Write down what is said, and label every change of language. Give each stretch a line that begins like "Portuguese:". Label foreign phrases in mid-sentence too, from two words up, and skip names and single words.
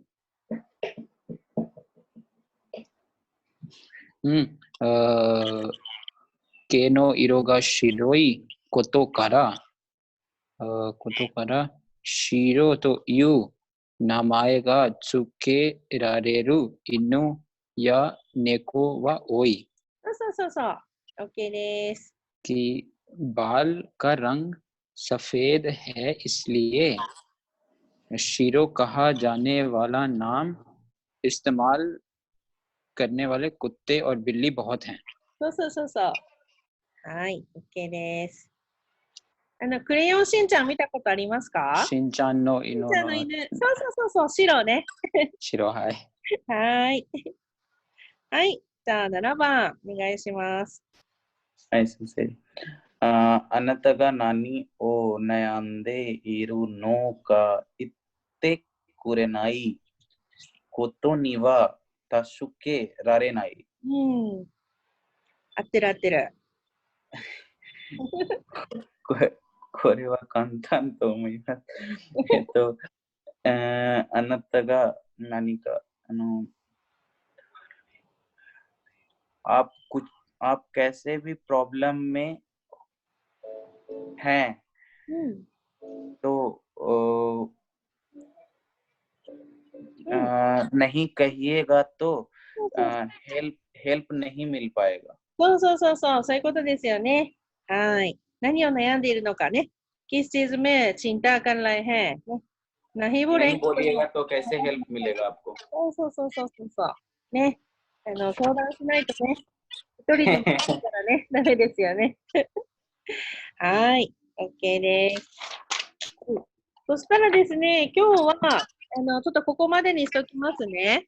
Japanese: 毛の色が白いことから、白という名前が付けられる犬や猫は多い。そう。OK です。
Hindi: कि बाल का रंग सफेद है इसलिए शीरो कहा जाने वाला नाम इस्तेमाल करने वाले कुत्ते और बिल्ली बहुत हैं।
Japanese: そう。はい、OK です。クレヨンしんちゃん見たことありますか？しんちゃんの犬の。そう、白ね。白、はい。はい。はい、じゃあ7番、お願いします。
Hindi: ऐसे से
Japanese: あなたが何を悩んでいるのか言ってくれないことには助けられない。合ってる。これは簡単と思います。あなたが何か
Hindi: आप कैसे भी प्रॉब्लम में हैं तो नहीं कहिएगा तो
Japanese: そうそう
Hindi: हेल्प नहीं मिल पाएगा।
Japanese: そうそうそうそう、そういうことですよね。はい。何を悩んでいるのかね。
Hindi: किस चीज में चिंता कर रहे हैं
Japanese: ね。नहीं
Hindi: नहीं बोलेंगे तो बोलिएगा तो कैसे हेल्प मिलेगा आपको?
Japanese: そうそうそうそうそうそう。ね。相談しないとね、一人じゃないからね、ダメですよね。はい。OK です。うんそしたらですね、今日は、ちょっとここまでにしときますね。